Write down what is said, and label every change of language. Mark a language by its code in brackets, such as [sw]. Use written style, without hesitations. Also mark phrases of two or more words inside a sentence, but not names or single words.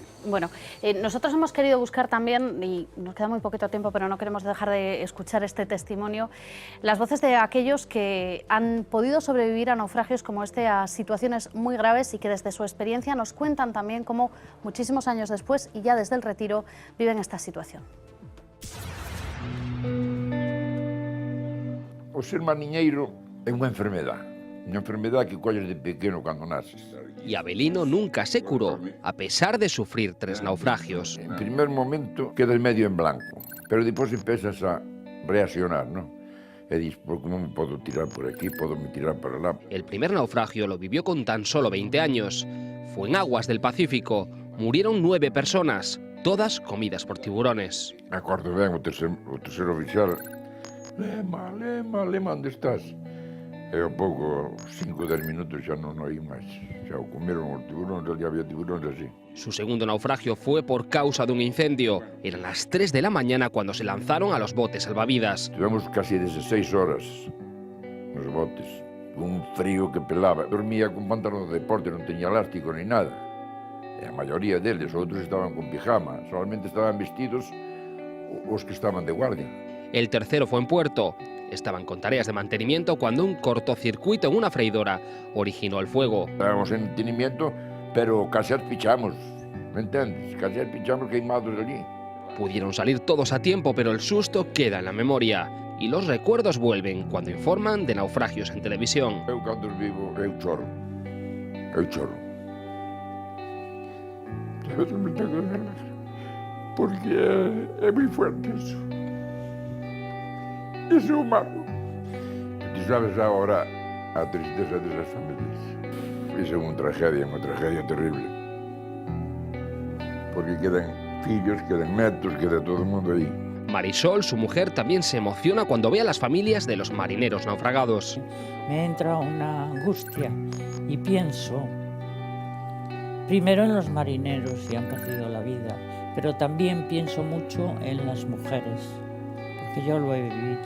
[es] Bueno, nosotros hemos querido buscar también, y nos queda muy poquito tiempo, pero no queremos dejar de escuchar este testimonio, las voces de aquellos que han podido sobrevivir a naufragios como este, a situaciones muy graves, y que desde su experiencia nos cuentan también cómo muchísimos años después, y ya desde el retiro, viven esta situación. [gl] O ser mariñeiro é unha enfermedade que colles de pequeno cando naces. [es] Y Avelino nunca se curó, a pesar de sufrir 3 naufragios. En primer momento quedas medio en blanco, pero despois empezas a reaccionar, ¿no? E dices, ¿por cómo me puedo tirar por aquí? ¿Puedo me tirar para lá? El primer naufragio lo vivió con tan solo 20 años. Fue en aguas del Pacífico. Murieron 9 personas, todas comidas por tiburones. [gl] Me acordo ben, o terceiro oficial, Lema, onde estás? E ao pouco, 5 ou 10 minutos xa non hai máis. Xa o comeron os tiburones, ali había tiburones así. [es] Su segundo naufragio fue por causa de un incendio. Eran las 3 de la mañana cuando se lanzaron a los botes salvavidas. [gl] Tivemos casi 16 horas nos botes, un frío que pelaba. Dormía con pantalón de deporte, non teña elástico ni nada. E a maioría deles, outros estaban con pijama, solamente estaban vestidos os que estaban de guardia. [es] El tercero fue en puerto. Estaban con tareas de mantenimiento cuando un cortocircuito en una freidora originó el fuego. Estábamos en mantenimiento, pero casi pichamos, ¿me entiendes? Casi pichamos queimados allí. Pudieron salir todos a tiempo, pero el susto queda en la memoria. Y los recuerdos vuelven cuando informan de naufragios en televisión. [gl] Eu cando vivo, eu choro. Porque é moi fuerte eso. Eso é humano. Tú sabes agora a tristeza desas familias. Iso é unha tragedia terrible. Porque quedan fillos, quedan netos, queda todo o mundo aí. [es] Marisol, su mujer, también se emociona cuando ve a las familias de los marineros naufragados. Me entra una angustia y pienso, primero en los marineros que han perdido la vida, pero también pienso mucho en las mujeres, porque yo lo he vivido.